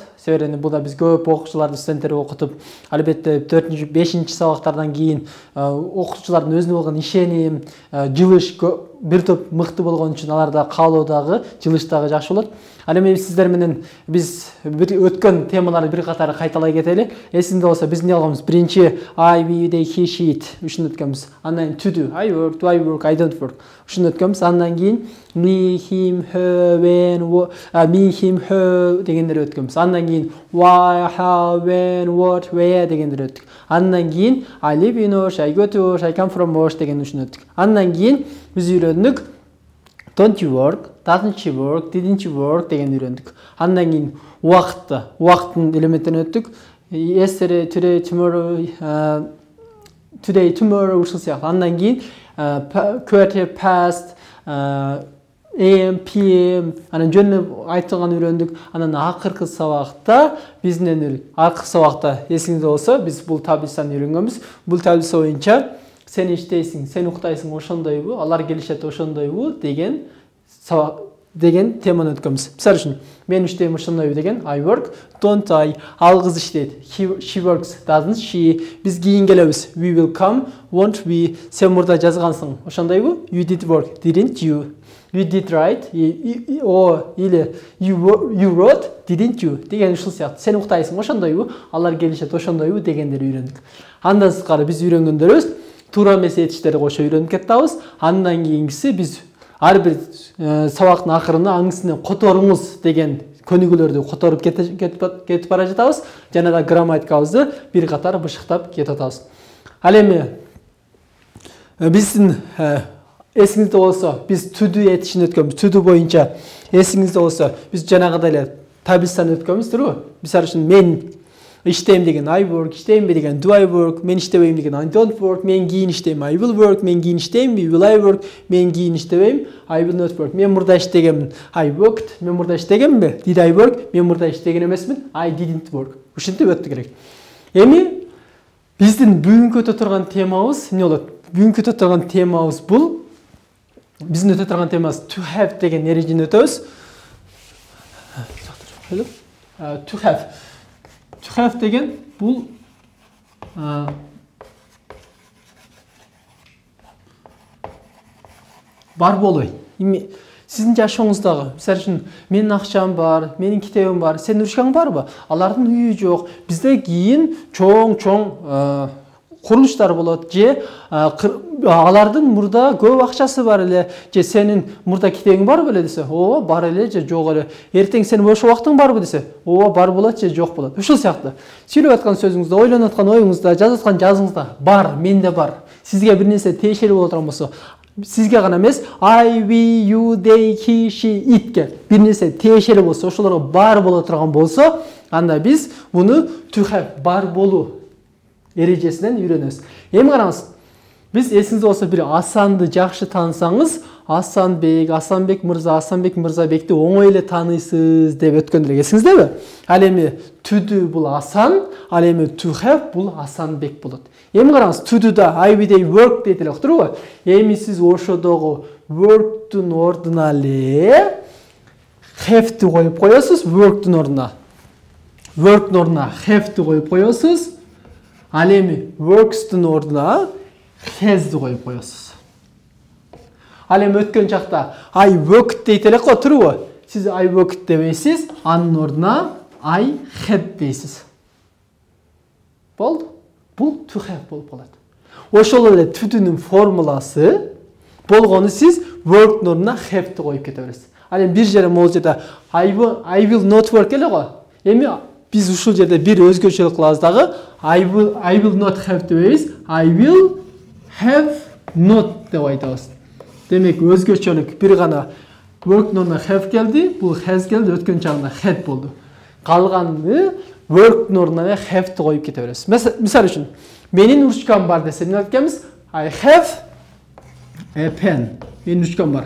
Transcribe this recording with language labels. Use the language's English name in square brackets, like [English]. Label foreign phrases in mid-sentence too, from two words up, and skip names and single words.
[Kyrgyz] Себеби бул да биз көп окуучуларды, студенттерди окутуп, албетте 4-5 сабактардан кийин окуучулардын өзүнө болгон ишеним, жылыш бир топ мыкты болгон үчүн аларда каалоо дагы, жылыш дагы жакшы болот. Ал эми сиздер менен биз өткөн темаларды бир катары кайталай кетели. Эсиңде болсо биз эмне кылганбыз? Биринчи [English] I, we, they, he, she, it [Kyrgyz] ушуну өткөнбүз. Андан [English] to do, I work, do I work, I don't work. [Kyrgyz] Ушуну өткөнбүз. Андан кийин [English] me, him, her, when, me, him, her [Kyrgyz] дегендер өткөнбүз. Андан кийин [English] why, how, when, what, where [Kyrgyz] дегендер өттүк. Андан кийин [English] I live in Osh, I go to Osh, I come from Osh [Kyrgyz] деген ушуну өттүк. Андан кийин биз үйрөндүк [English] don't you work, doesn't she work, didn't you work [Kyrgyz] деген үйрөндүк. Андан кийин убакыттын элементтерин өттүк. [English] Yesterday, today, tomorrow, today, tomorrow [Kyrgyz] ушул сыяктуу. Андан кийин [English] quarter past, AM, PM, [Kyrgyz] анан жөнүнө айтылган үйрөндүк. Анан акыркы сабакта биздин акыркы сабакта эсиңизде болсо биз бул таблицаны үйрөнгөнбүз. Бул таблица боюнча сен иштейсиң, сен уктайсың ошондойбу, алар келишет ошондойбу деген теманы өткөнбүз. Мисалы үчүн, мен иштейм ошондойбу деген [English] I work, don't I, [Kyrgyz] ал кыз иштейт, [English] she works, doesn't she, [Kyrgyz] биз кийин келебиз, [English] we will come, won't we, [Kyrgyz] сен мурда жазгансың, ошондойбу, [English] you did work, didn't you, you did write, или you wrote, didn't you [Kyrgyz] деген ушул сыяктуу. Сен уктайсың ошондойбу, алар келишет ошондойбу дегендерди үйрөндүк. Андан сырткары биз үйрөнгөндөрүбүз туура эмес этиштерди кошо үйрөнүп кетебиз. Андан кийинкиси биз ар бир сабактын акырына аңысына которуңуз деген көнүгүүлөрдү которуп кетип бара жатабыз. Жана да грамматикабызды бир катар бышыктап кетип атабыз. Ал эми биздин эсиңизде болсо биз [English] to do [Kyrgyz] этишин өткөнбүз. [English] To do [Kyrgyz] боюнча эсиңизде болсо биз жанагыдай эле таблицаны өткөнбүз, туурабы? Мисалы үчүн мен иштейм деген [English] I work, [Kyrgyz] иштеймби деген [English] do I work, [Kyrgyz] мен иштебейм деген [English] I don't work, [Kyrgyz] мен кийин иштейм [English] I will work, [Kyrgyz] мен кийин иштеймби [English] will I work, [Kyrgyz] мен кийин иштебейм [English] I will not work. [Kyrgyz] Мен мурда иштегенмин [English] I worked, [Kyrgyz] мен мурда иштегенмби [English] did I work, [Kyrgyz] мен мурда иштеген эмесмин [English] I didn't work. [Kyrgyz] Ушинтип өттү керек. Эми биздин бүгүнкү өтө турган темабыз эмне болот? Бүгүнкү өтө турган темабыз бул биздин өтө турган темабыз [English] to have [Kyrgyz] деген эрежени өтөбүз. [English] To have. To have [Kyrgyz] деген бул бар болбой. Сиздин жашооңуздагы, мисалы үчүн, менин акчам бар, менин китебим бар, сенин ручкаң барбы? Алардын үйү жок. Бизде кийин чоң курулуштар болот, же алардын мурда көп акчасы бар эле, же сенин мурда китебиң барбы эле десе, ооба бар эле же жок эле. Эртең сенин бош убактың барбы десе, ооба бар болот же жок болот. Ушул сыяктуу. Сүйлөп аткан сөзүңүздө, ойлонуп аткан оюңузда, жазып аткан жазыңызда бар, менде бар. Сизге бир нерсе тиешелүү боло турган болсо, сизге гана эмес, [English] I, we, you, they, he, she, [Kyrgyz] itке бир нерсе тиешелүү болсо, ошолорго бар боло турган болсо, анда биз муну [English] to have [Kyrgyz] бар болуу эрежесинен үйрөнөбүз. Эми караңыз. Биз эсиңизде болсо бир Асанды жакшы таанысаңыз, Асанбек Мырзабекти оңой эле тааныйсыз деп өткөндүр эсиңиздеби? Ал эми [English] to do [Kyrgyz] бул Асан, ал эми [English] to have [Kyrgyz] бул Асанбек болот. Эми караңыз, [English] to do [Kyrgyz] да [English] I, we, they work [Kyrgyz] дейт элек, туурабы? Эми сиз ошодогу work'тун ордуна эле have-ті коюп коесуз, work'тун ордуна. Work'тун ордуна have-ті коюп коесуз. Ал эми works-тун ордуна has-ді коюп коесуз. Ал эми өткөн чакта [English] I worked [Kyrgyz] дейт элек го, туурабы? Сиз [English] I worked [Kyrgyz] дебейсиз, анын ордуна [English] I had [Kyrgyz] дейсиз. Болду? Бул [English] to have [Kyrgyz] болуп калат. Ошол эле [English] to do'нун [Kyrgyz] формуласы болгону сиз work'тун ордуна have-ті коюп кете бересиз. Ал эми бир жерде могул жерде [English] I will not work [Kyrgyz] эле го. Эми биз ушул жерде бир өзгөчөлүк кылабыз дагы. [English] I will not have дебейбиз. I will have not [Kyrgyz] деп айтабыз. Демек өзгөчөлүк бир гана work'тун ордуна have келди, бул has келди, өткөн чагында had болду. Калганы work'тун ордуна have-ті коюп кете беребиз. Мисалы үчүн, менин ручкам бар десе эмне айтканбыз? [English] I have a pen. [Kyrgyz] Менин ручкам бар.